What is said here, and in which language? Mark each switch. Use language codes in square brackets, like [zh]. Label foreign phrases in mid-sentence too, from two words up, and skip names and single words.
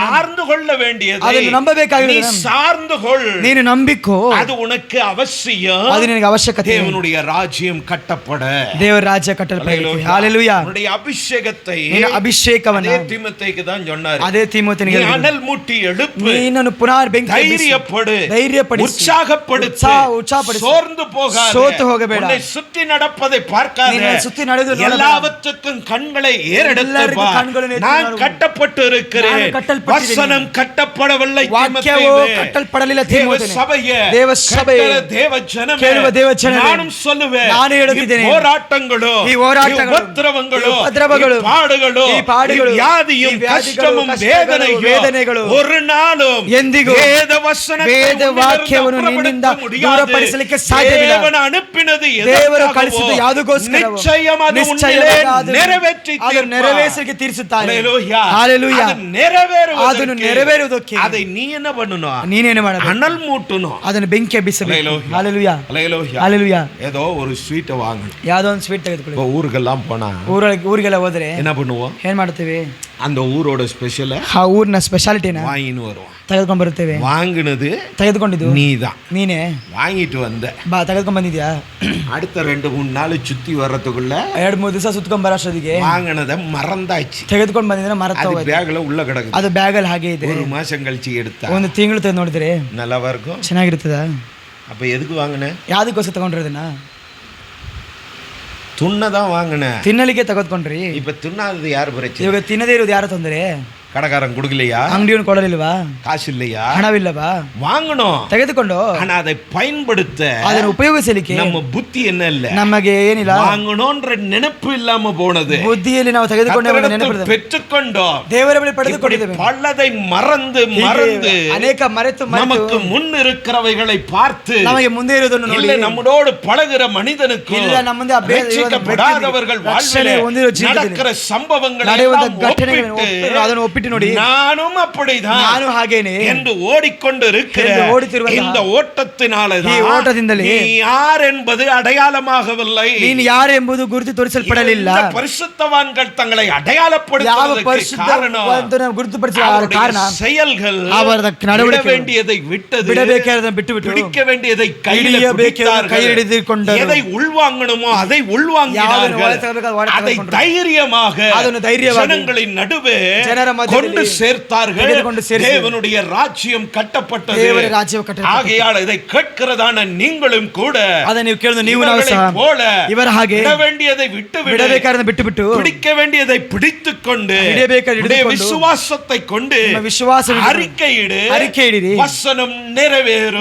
[ta] சார்ந்து கொள்ள வேண்டியது, [kn] ಅದನ್ನು ನಂಬಬೇಕಾಗಿರುವುದು, [ta] நீ சார்ந்து கொள், [kn] ನೀನು ನಂಬಿಕೋ, [ta] அது உனக்கு அவசியம். [kn] ಅದು ನಿನಗೆ ಅವಶ್ಯಕತೆ. [ta] தேவனுடைய ராஜ்யம் கட்டப்பட, [kn] ದೇವರ ರಾಜ್ಯ ಕಟ್ಟಲ್ಪಡಬೇಕು. [ta] ஹalleluya. உன்னுடைய அபிஷேகத்தை, [kn] ನಿನ್ನ ಅಭಿಷೇಕವನ್ನು [ta] அதே தீமோத்தேயுக்கு தான் சொன்னார். [kn] ಅದೇ ತಿಮೋಥೆನಿಗೆ [ta] அனல் மூட்டி எழுப்பு, [kn] ನೀನನ್ನು ಪುನಃ ಬೆಂಕಿ [ta] தைரியப்படு, [kn] ಧೈರ್ಯಪಡಿಸು, [ta] உற்சாகப்படுத்து, [kn] ಉತ್ಸಾಹಪಡಿಸು, [ta] சோர்ந்து போகாதே, [kn] ಸೋತು ಹೋಗಬೇಡ, [ta] உன்னை சுற்றி நடப்பதை பார்க்காதே, [kn] ಸುತ್ತಿ ನಡೆದು [ta] எல்லாவற்றுக்கும் கண்களை ஏறெடுத்து பார். நான் கட்டப்பட்டு இருக்கிறேன், வசனம் கட்டப்படவில்லை. [kn] ವಾಕ್ಯವು ಕಟ್ಟಲ್ಪಡಲಿಲ್ಲ. [ta] சபையே, [kn] ದೇವ ಸಭೆಯೇ, [ta] தேவ ஜனமே, [kn] ಕೇಳುವ ದೇವ ಜನರೇ, [ta] நானும் சொல்லுவேன், [kn] ನಾನು ಹೇಳುತ್ತಿದ್ದೇನೆ, [ta] போராட்டங்களோ, [kn] ಈ ಹೋರಾಟಗಳು, [ta] உபத்திரவங்களோ, [kn] ಈ ಪಾಡುಗಳು, [ta] வியாதியும் கஷ்டமும் வேதனைಗಳು ஒரு நாளும் [kn] ಎಂದಿಗೂ [ta] வேத வசனத்தை [kn] ವೇದ ವಾಕ್ಯವನ್ನು ನಿನ್ನಿಂದ ದೂರಪಡಿಸಲಿಕ್ಕೆ ಸಾಧ್ಯವಿಲ್ಲ. ದೇವನ ಅನುப்பிನದು ದೇವರು ಕಳಿಸಿದ್ದು ಯಾವುದಕ್ಕೋಸ್ಕರ ನೆರವೇರಿಸಲಿಕ್ಕೆ ತೀರಿಸುತ್ತಾನೆ. ಹಲ್ಲೆಲೂಯಾ. ಅದನ್ನು ನೆರವೇರುವುದಕ್ಕೆ [ta] அதை நீ என்ன பண்ணணும்? [kn] ನೀನೇನು ಮಾಡಬೇಕು? [ta] அனல் மூட்டணும், [kn] ಅದನ್ನು ಬೆಂಕಿ ಎಬ್ಬಿಸಬೇಕು. ಹಲ್ಲೆಲೂಯಾ. [ta] ஹalleluya. ஏதோ ஒரு ஸ்வீட் வாங்கணும், [kn] ಯಾವುದೋ ಒಂದು ಸ್ವೀಟ್ ತೆಗೆದುಕೊಳ್ಳಿ. [ta] ஊருக்கெல்லாம் போனா [kn] ಊರಿಗೆಲ್ಲ ಹೋದ್ರೆ [ta] என்ன பண்ணுவோம்? [kn] ಏನ್ ಮಾಡ್ತೇವೆ? [ta] அந்த ஊரோட ஸ்பெஷல், [kn] ಆ ಊರಿನ ಸ್ಪೆಷಾಲಿಟಿನ [ta] வாங்கின்னு வருவோம். [kn] ತೆಗೆದುಕೊಂಡು ಬರುತ್ತೇವೆ. [ta] வாங்கினது [kn] ತೆಗೆದುಕೊಂಡಿದ್ದು [ta] நீதான், [kn] ನೀನೇ [ta] வாங்கிட்டு வந்த, [kn] ತೆಗೆದುಕೊಂಡು ಬಂದಿದ್ಯಾ? [ta] அடுத்த 2-3 நாள் சுத்தி வர்றதுக்குள்ள [kn] 2-3 ದಿವಸ ಸುತ್ಕೊಂಡ್ ಬರೋಷ್ಟೊತ್ತಿಗೆ [ta] வாங்கினத ಮರಂದಾச்சு, [kn] ತೆಗೆದುಕೊಂಡು ಬಂದಿದ್ರೆ ಮರೆತು [ta] அது [kn] ಹೋಗಿದೆ. [ta] பேக்ல உள்ள கிடக்குது. [kn] ಅದು ಬ್ಯಾಗಲ್ಲಿ ಹಾಗೆ ಇದೆ. [ta] 1 மாசம் கழிச்சு எடுத்தா [kn] ಒಂದು ತಿಂಗಳು ತೆಗೆದು ನೋಡಿದ್ರೆ [ta] நல்லா இருக்கும். [kn] ಚೆನ್ನಾಗಿರ್ತದ? [ta] அப்ப ಎದಕ್ಕೆ வாங்கின? [kn] ಯಾವ್ದಕ್ಕೋಸ್ಕರ ತಗೊಂಡಿರೋದನ್ನ? [ta] துண்ணதான் வாங்கின, [kn] ತಿನ್ನಲಿಕ್ಕೆ ತೆಗೆದುಕೊಂಡ್ರಿ. [ta] இப்ப துண்ணாதது யாரு பிரச்சனை? [kn] ಇವಾಗ ತಿನ್ನದೇ ಇರೋದು ಯಾರ ತೊಂದರೆ? [ta] கடைக்காரன் கொடுக்கலையா? [kn] ಅಂಗಡಿಯವನು ಕೊಡಲಿಲ್ವಾ? [ta] காசு இல்லையா? [kn] ಹಣವಿಲ್ಲವಾ? [ta] வாங்கணும், [kn] ತೆಗೆದುಕೊಂಡು [ta] ஆனா அதை பயன்படுத்த [kn] ಅದನ್ನು ಉಪಯೋಗಿಸಲಿಕ್ಕೆ [ta] நம்ம புத்தி என்ன இல்ல, [kn] ನಮಗೆ ಏನಿಲ್ಲ, [ta] வாங்கணும்ன்ற நினைப்பு இல்லாம போனது. [kn] ಬುದ್ಧಿಯಲ್ಲಿ ನಾವು ತೆಗೆದುಕೊಂಡು [ta] பெற்றுக்கொண்டோம், [kn] ದೇವರ ಬಳಿ ಪಡೆದುಕೊಂಡಿದ್ದೇವೆ. [ta] பலதை மறந்து மறந்து [kn] ಅನೇಕ ಮರೆತು [ta] நமக்கு முன் இருக்கிறவைகளை பார்த்து [kn] ನಮಗೆ ಮುಂದೆ ಇರೋದನ್ನು ನೋಡಿ, [ta] இல்ல நம்மோடு பழகுற மனிதனுக்கு [kn] ಇಲ್ಲ ನಮ್ಮ ಮುಂದೆ [ta] ரட்சிக்கப்படாதவர்கள் வாழ்விலே நடக்கிற சம்பவங்களை [kn] ಅದನ್ನು ಒಪ್ಪಿಟ್ಟು ನೋಡಿ, [ta] நானும் அப்படிதான், [kn] ನಾನು ಹಾಗೇನೆ [ta] என்று ஓடிக்கொண்டு இருக்கிற இந்த ஓட்டத்தினாலதான் நீ யார் என்பது அடையாளமாகவில்லை. [kn] ನೀನು ಯಾರು ಎಂಬುದು ಗುರುತು ತೋರಿಸಲ್ಪಡಲಿಲ್ಲ. [ta] பரிசுத்தவான்கள் தங்களை அடையாளப்படுத்துவதற்கு காரணம் [kn] ಗುರುತುಪಡಿಸುವ ಕಾರಣ [ta] செயல்கள், [kn] ಅವರ ನಡವಳಿಕೆ, [ta] வேண்டியதை விட்டது, [kn] ಬಿಡಬೇಕಾದದನ್ನು ಬಿಟ್ಟು ಬಿಟ್ಟು, [ta] பிடிக்க வேண்டியதை கை [kn] ಹಿಡಿದುಕೊಂಡು, [ta] எதை உள்வாங்கணுமோ அதை உள்வாங்கினார்கள். அதை தைரியமாக [kn] ಅದನ್ನು ಧೈರ್ಯವಾಗಿ [ta] ஜனங்களின் நடுவே [kn] ಜನರ [ta] கொண்டு சேர்த்தார்கள். தேவனுடைய ராஜ்யம் கட்டப்பட்டது. ஆகையால் இதை கேட்கிறதான நீங்களும் கூட [kn] அதை ನೀವು ಕೇಳಿದ ನೀವು ನಾವು ಸಹ [ta] போல [kn] ಇವರ ಹಾಗೆ [ta] விட வேண்டியதை [kn] ಬಿಡಬೇಕಾದ ಬಿಟ್ಟು [ta] பிடிக்க வேண்டியதை பிடித்துக்கொண்டு விசுவாசத்தை கொண்டு அறிக்கையிடு வசனம் நிறைவேறும்.